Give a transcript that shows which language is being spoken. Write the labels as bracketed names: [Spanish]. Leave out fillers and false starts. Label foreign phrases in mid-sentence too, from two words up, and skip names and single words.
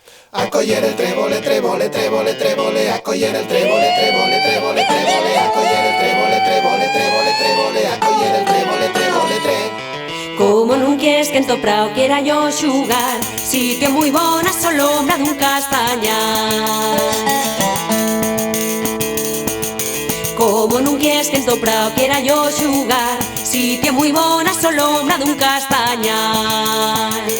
[Italian] A cogliere il trevole, trevole, trevole, trevole, a cogliere il trevole, trevole, trevole, trevole, a cogliere il trevole, trevole, trevole, trevole, a cogliere il trevole, trevole, tre. [Galician] Como non quieres que en to prao quiera yo xugar, sitio moi bona a sombra dun castañar. Como non quieres que en to prao quiera yo xugar, sitio moi bona a sombra dun castañar.